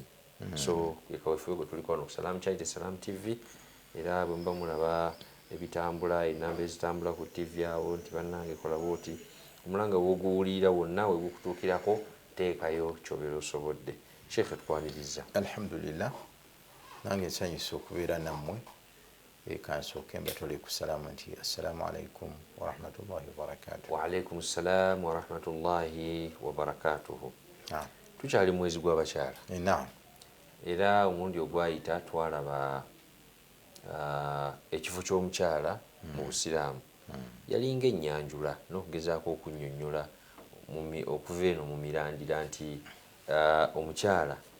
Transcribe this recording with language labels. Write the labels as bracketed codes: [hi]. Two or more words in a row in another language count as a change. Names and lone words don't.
[lg] So yekawefube gwe tuliko wano ku Salam Charity Salam TV era bwe muba mulaba ebitambula ennamba ezitambula ku TV awo nti bannange kola bwoti omulanga bw'oguwulira wonna we gukutuukirako teekayo ky'obeera osobodde. Sheikh tukwaniriza. Alhamdulillah nange nsanyusa okubeera nammwe kansooke mbatole ku salaamu nti [ar] السلام عليكم ورحمة الله وبركاته. وعليكم السلام ورحمة الله وبركاته. [lg] Tukyali mwezi gw'abakyala era omulundi ogwayita twalaba ekifo ky'omukyala mu Busiraamu yalinga ennyanjula n'okugezaako okunnyonnyola okuva eno mu mirandira nti omukyala